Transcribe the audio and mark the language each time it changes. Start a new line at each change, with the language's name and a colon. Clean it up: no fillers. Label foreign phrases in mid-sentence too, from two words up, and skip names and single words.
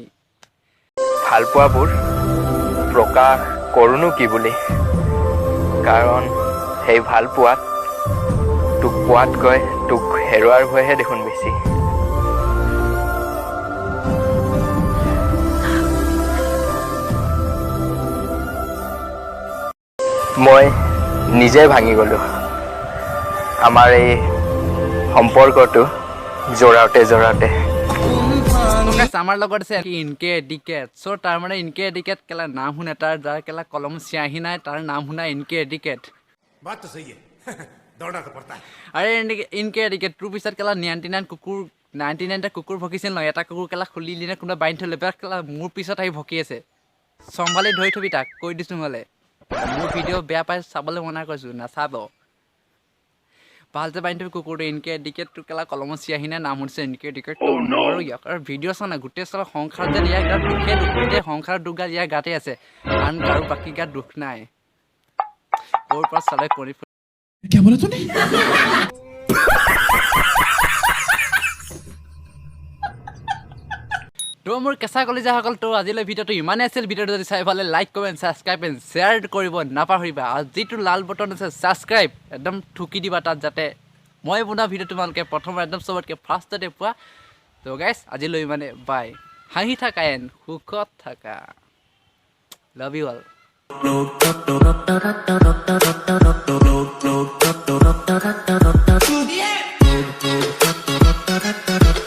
Assamese: ভালপোৱাবোৰ প্ৰকাশ কৰোঁনো কি বুলি কাৰণ সেই ভালপোৱাত তোক পোৱাতকৈ তোক হেৰুৱাৰ ভয়হে দেখোন বেছি মই নিজে ভাঙি গ'লোঁ আমাৰ এই সম্পৰ্কটো জোৰাওতে আমাৰ লগত আছে ইনকে এডিকেট চ' তাৰ মানে ইনকে এডিকেট কেলা নাম শুনে তাৰ যাৰ কেলা কলম চিয়াহি নাই তাৰ নাম শুনা ইনকে এডিকেট
Hindi: बात तो सही है दौड़ना तो पड़ता है
Assamese: আৰে ইনকে এডিকেট তোৰ পিছত কেলা 99টা কুকুৰ ভকিছিল নহয় এটা কুকুৰ কেলা খুলি দিনে কোনোবা বাইন থ'লে কেলা মোৰ পিছত আহি ভকি আছে চম্ভালি ধৰি থবি তাক কৈ দিছোঁ হ'লে মোৰ ভিডিঅ' বেয়া পাই চাবলৈ মনা কৰিছোঁ নাচাব ভালতে বাইন তুমি কুকুৰটো ইনকে ডিকেট টু কেলা কলমত চিয়াহিনে নাম হৈছে ইনকে ডিকেট আৰু ইয়াক আৰু ভিডিঅ' চানা গোটেই চালা সংসাৰ যে ইয়াৰ গাত দুখে দুখ গোটেই সংসাৰ দুখ গাল ইয়াৰ গাতে আছে আন কাৰো বাকী গাত দুখ নাই ওৰ পৰা চালে কৰি
Hindi: क्या बोला तूने
Assamese: তো মোৰ কেঁচা কলিজাসকল তো আজিলৈ ভিডিঅ'টো ইমানেই আছিল ভিডিঅ'টো যদি চাই ভালে
English: like comment subscribe and share
Assamese: কৰিব নাপাহৰিবা আৰু যিটো লাল বটন আছে ছাবস্ক্ৰাইব একদম ঠুকি দিবা তাত যাতে মই বনোৱা ভিডিঅ' তোমালোকে প্ৰথমে একদম চবতকৈ ফাৰ্ষ্টতে পোৱা তো গাইছ আজিলৈ মানে বাই হাঁহি থাকা এণ্ড সুখত থাকা
English: love you all